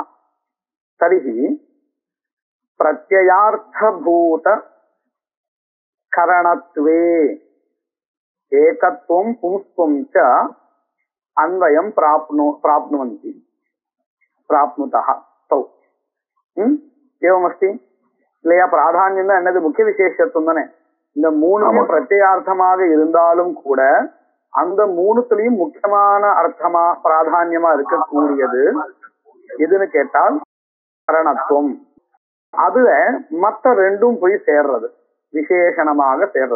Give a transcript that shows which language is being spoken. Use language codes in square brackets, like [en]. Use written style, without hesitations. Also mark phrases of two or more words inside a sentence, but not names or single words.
[sa] तर्हि प्रत्ययार्थभूत करणत्वे एकत्वं पुंस्त्वं च अन्वयं प्राप्नुवन्ति प्राप्नुतः तौ। [ta] एवमस्ति இல்லையா? பிராதானியம் தான் என்னது? முக்கிய விசேஷத்துவம் தானே. இந்த மூணுமே பிரத்யேகார்த்தமாக இருந்தாலும் கூட அந்த மூணுத்திலையும் முக்கியமான அர்த்தமா பிராதான்யமா இருக்கக்கூடியது எதுன்னு கேட்டால் கரணத்துவம். அதுல மற்ற ரெண்டும் போய் சேர்றது, விசேஷணமாக சேர்றது.